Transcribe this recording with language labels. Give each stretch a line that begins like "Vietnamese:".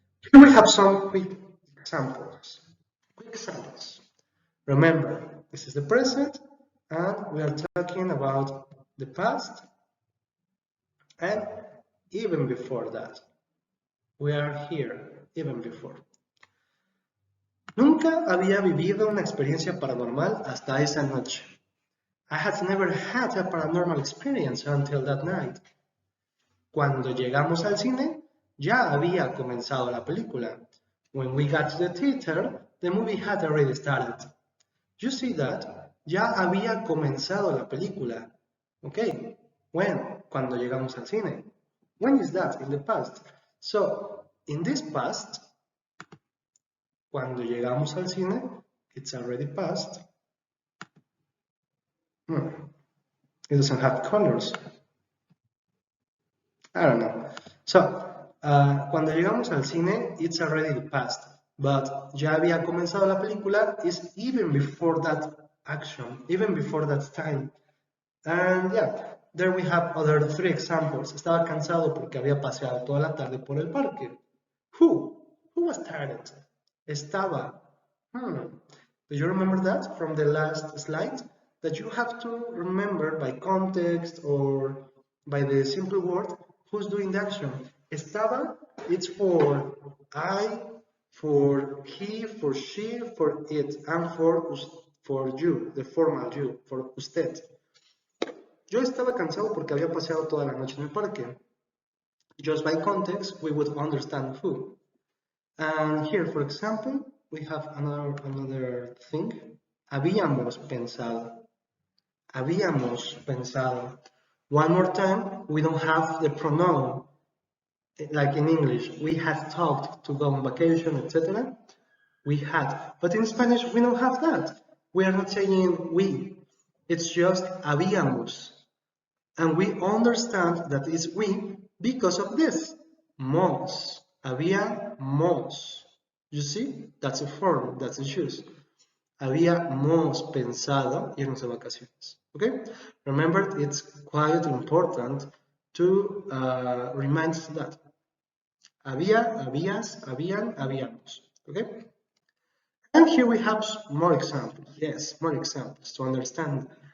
English: Here we have some quick examples. Quick examples. Remember, this is the present, and we are talking about the past, and even before that. We are here, even before.
Spanish: Nunca había vivido una experiencia paranormal hasta esa noche.
English: I had never had a paranormal experience until that night.
Spanish: Cuando llegamos al cine, ya había comenzado la película.
English: When we got to the theater, the movie had already started. You see that?
Spanish: Ya había comenzado la película.
English: Okay. When?
Spanish: Cuando llegamos al cine.
English: When is that? In the past. So, in this past,
Spanish: cuando llegamos al cine,
English: it's already past. It doesn't have colors. I don't know. So,
Spanish: cuando llegamos al cine,
English: it's already the past. But
Spanish: ya había comenzado la película
English: is even before that action, even before that time. And yeah, there we have other 3 examples.
Spanish: Estaba cansado porque había paseado toda la tarde por el parque.
English: Who? Who was tired?
Spanish: Estaba.
English: Do you remember that from the last slide? That you have to remember by context or by the simple word who's doing the action.
Spanish: Estaba,
English: it's for I, for he, for she, for it, and for you, the formal you, for usted.
Spanish: Yo estaba cansado porque había paseado toda la noche en el parque.
English: Just by context, we would understand who. And here, for example, we have another thing.
Spanish: Habíamos pensado. Habíamos pensado.
English: One more time, we don't have the pronoun like in English. We had talked to go on vacation, etc. We had. But in Spanish, we don't have that. We are not saying we. It's just
Spanish: habíamos.
English: And we understand that it's we because of this. Mos.
Spanish: Habíamos.
English: You see? That's a form, that's a choose.
Spanish: Habíamos pensado irnos de vacaciones.
English: Okay? Remember, it's quite important to remind that.
Spanish: Había, habías, habían, habíamos.
English: Okay? And here we have more examples. Yes, more examples to understand.